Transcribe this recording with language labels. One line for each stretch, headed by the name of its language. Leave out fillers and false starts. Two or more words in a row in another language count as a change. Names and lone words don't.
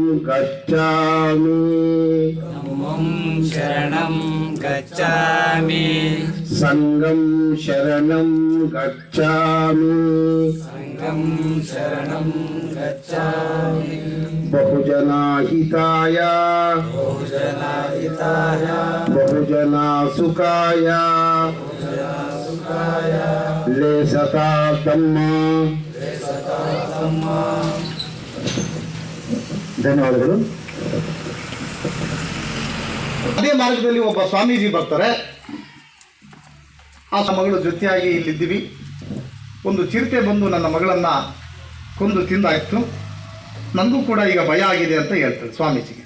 Pali: गच्छामि संघं शरणं गच्छामि बहुजनाहिताय बहुजनासुखाय लेसता धम्म।
Kannada: ಧನ್ಯವಾದಗಳು. ಅದೇ ಮಾರ್ಗದಲ್ಲಿ ಒಬ್ಬ ಸ್ವಾಮೀಜಿ ಬರ್ತಾರೆ. ಆ ಮಗಳು ಜೊತೆಯಾಗಿ ಇಲ್ಲಿದ್ದೀವಿ. ಒಂದು ಚಿರತೆ ಬಂದು ನನ್ನ ಮಗಳನ್ನು ಕೊಂದು ತಿಂದಾಯಿತು, ನನಗೂ ಕೂಡ ಈಗ ಭಯ ಆಗಿದೆ ಅಂತ ಹೇಳ್ತಾರೆ ಸ್ವಾಮೀಜಿಗೆ.